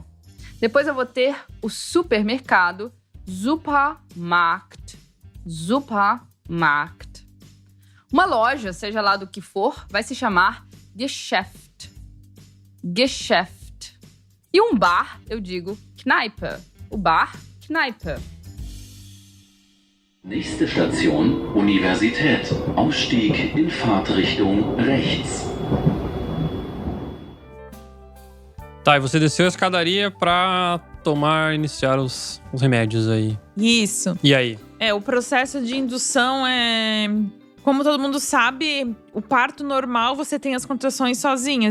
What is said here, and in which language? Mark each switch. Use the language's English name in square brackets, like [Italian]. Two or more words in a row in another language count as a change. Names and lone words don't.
[Portuguese] Depois eu vou ter o supermercado, [German] Supermarkt, Supermarkt. [Portuguese] Uma loja, seja lá do que for, vai se chamar [German] Geschäft, Geschäft. [Portuguese] E um bar, eu digo Kneipe, o bar, Kneipe. [German] Nächste Station, Universität. Ausstieg in Fahrtrichtung rechts. [Portuguese] Tá, e você desceu a escadaria pra iniciar os remédios aí. Isso. E aí? O processo de indução é… Como todo mundo sabe, o parto normal você tem as contrações sozinhas.